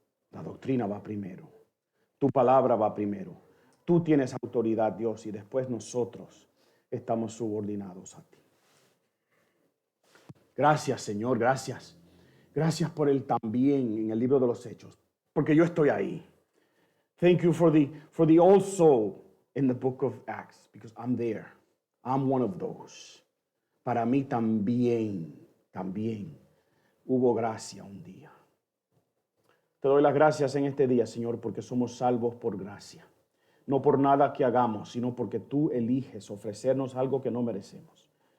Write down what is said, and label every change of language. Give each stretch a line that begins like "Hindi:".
Spanish: La doctrina va primero. Tu palabra va primero. Tú tienes autoridad, Dios, y después nosotros estamos subordinados a ti. Gracias, Señor, gracias. Gracias por el también en el libro de los Hechos, porque yo estoy ahí.
English: Thank you for the also in the book of Acts, because I'm there. I'm one of those.
Spanish: Para mí también hubo gracia un día. Te doy las gracias en este día, Señor, porque somos salvos por gracia. No por nada que hagamos, sino porque tú eliges ofrecernos algo que no merecemos.